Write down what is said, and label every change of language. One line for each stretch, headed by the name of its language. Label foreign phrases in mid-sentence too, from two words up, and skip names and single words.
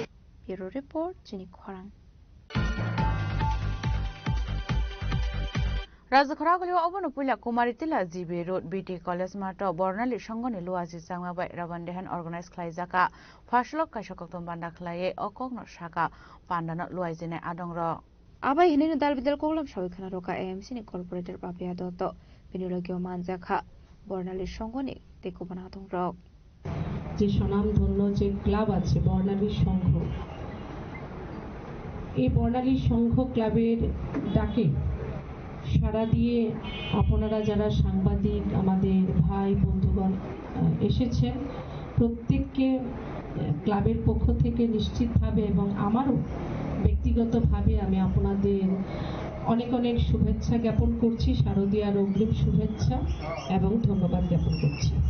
Kok Borok: ব্যুরো রিপোর্ট, চিনি খরাং। রাজখরাগুলি অবনো পুইলা কুমারী তিলা জিবি রোড বিটি কলেজ মাঠ বর্ণালী সঙ্গনে লুয়াজি চাংমাবাই রাবান দেহান অর্গানাইজ খাইজাকা ফার্স্টলক কাইসকম বান্দা খাইয়ে অকগ্ন শাখা পান্ডানো লুয়াইজিনে আদংর আবাই হিনে দাল বিদাল কগলাম সবিখানা রকা এএমসি নি কর্পোরেটর পাপিয়া দত্ত বিনিয়োগীয় মানজাখা বর্ণালী সঙ্গনে তেকুবানা আদংর
Bangla: যে স্বনামধন্য যে ক্লাব আছে বর্ণালী সংঘ, এই বর্ণালী সংঘ ক্লাবের ডাকে সাড়া দিয়ে আপনারা যারা সাংবাদিক, আমাদের ভাই বন্ধুগণ এসেছেন, প্রত্যেককে ক্লাবের পক্ষ থেকে নিশ্চিতভাবে এবং আমারও ব্যক্তিগতভাবে আমি আপনাদের অনেক অনেক শুভেচ্ছা জ্ঞাপন করছি, শারদীয়ার অগ্রিম শুভেচ্ছা এবং ধন্যবাদ জ্ঞাপন করছি।